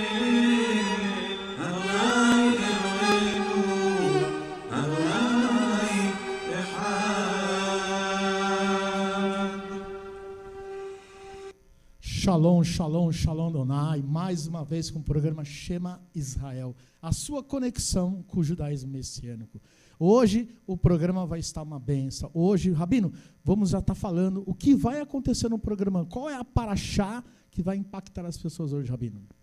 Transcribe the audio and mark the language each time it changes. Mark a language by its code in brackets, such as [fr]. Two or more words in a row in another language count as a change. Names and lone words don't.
[he] אדוני אלוהינו אדוני אחד. שלום, שלום, שלום אדוני, [pt] mais uma vez com o programa Shema Israel, a sua conexão com o judaísmo messiânico. Hoje o programa vai estar uma benção. Hoje, Rabino, vamos já estar falando o que vai acontecer no programa. Qual é a paraxá que vai impactar as pessoas hoje, Rabino?